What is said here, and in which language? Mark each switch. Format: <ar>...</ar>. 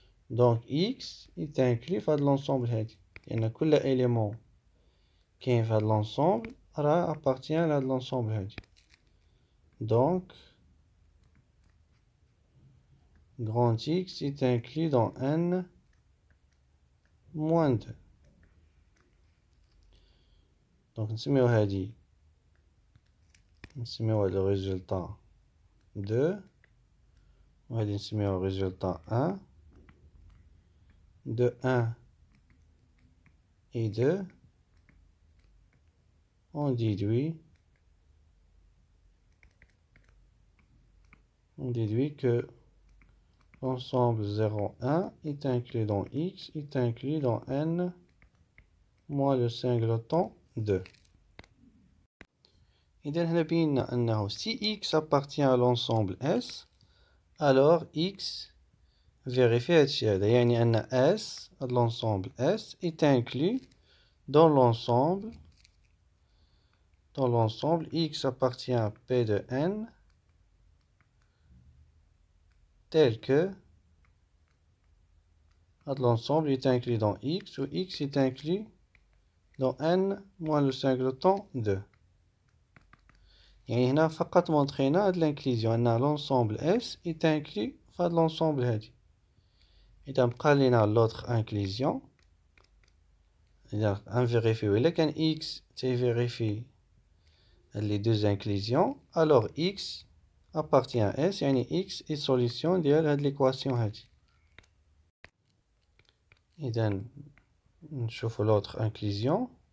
<fr>Donc x est inclus dans l'ensemble هادي،</fr> <ar>لأن كل</ar> <fr>élément</fr> <ar>كاين في هذا</ar> <fr>l'ensemble راه appartient à l'ensemble هادي. Donc grand x est inclus dans n moins 2.</fr> <ar>Donc نسميو هادي نسميو le résultat 2 وهادي نسميو résultat 1.</ar> <fr>De 1 et 2, on déduit que l'ensemble 0, 1 est inclus dans x, est inclus dans n moins le singleton 2.</fr> <ar>إذا هنا بينا أنه</ar> <fr>si x appartient à l'ensemble S, alors x vérifie</fr> <ar>هادشي هذا، يعني أن</ar> <fr>S, l'ensemble S, est inclus dans l'ensemble x appartient à P de n tel que l'ensemble est inclus dans x, où x est inclus dans n moins le singleton 2.</fr> <ar>يعني هنا فقط montrينا هاد l'inclusion أن</ar> <fr>l'ensemble S est inclus</fr> <ar>في هاد l'ensemble هادي. إذا بقى لينا l'autre inclusion. إذا نفيريفيو إلا كان</ar> <fr>x تيفيريفي les deux inclusions, alors x appartient à S, يعني x est solution ديال هاد l'équation هادي.</fr> <ar>إذا نشوفو l'autre inclusion.</ar>